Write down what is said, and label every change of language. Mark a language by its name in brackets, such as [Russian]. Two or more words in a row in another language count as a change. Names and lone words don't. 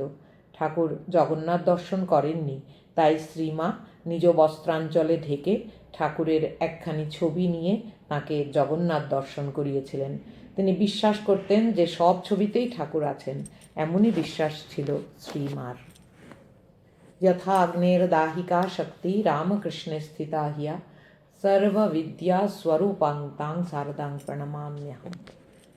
[Bangla] ঠাকুর জগন্নাথ দর্শন করেননি, তাই শ্রীমা নিজ বস্ত্রাঞ্চলে ঢেকে ঠাকুরের একখানি ছবি নিয়ে তাঁকে জগন্নাথ দর্শন করিয়েছিলেন। তিনি বিশ্বাস করতেন যে সব ছবিতেই ঠাকুর আছেন, এমনই বিশ্বাস ছিল শ্রীমার। [Sanskrit] यथा अग्नेर्दाहिका शक्ति रामकृष्णे स्थिता हिया सर्वविद्या स्वरूपां तां शारदां प्रणमाम्यहम्।